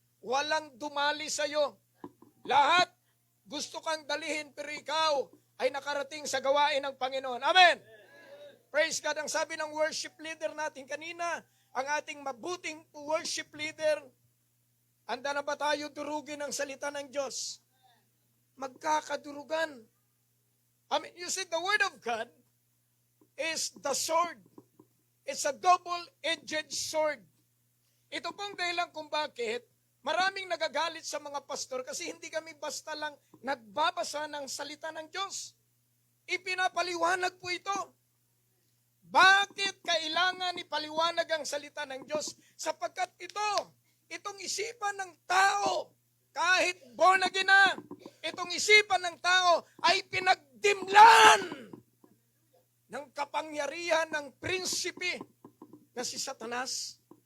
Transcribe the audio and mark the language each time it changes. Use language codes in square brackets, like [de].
[tl] Walang dumali sa'yo. Lahat gusto kang dalihin pero ikaw ay nakarating sa gawain ng Panginoon. [en] Amen! Praise God. [tl] Ang sabi ng worship leader natin kanina, ang ating mabuting worship leader, handa na ba tayo durugin ang salita ng Diyos? Magkakadurugan. [en] I mean, you see, the Word of God is the sword. It's a double-edged sword. [tl] Ito pong dahilan kung bakit maraming nagagalit sa mga pastor kasi hindi kami basta lang nagbabasa ng salita ng Diyos. Ipinapaliwanag po ito. Bakit kailangan ipaliwanag ang salita ng Diyos? Sapagkat itong isipan ng tao, kahit born again na, itong isipan ng tao ay pinagdimlan ng kapangyarihan ng prinsipe na si Satanas.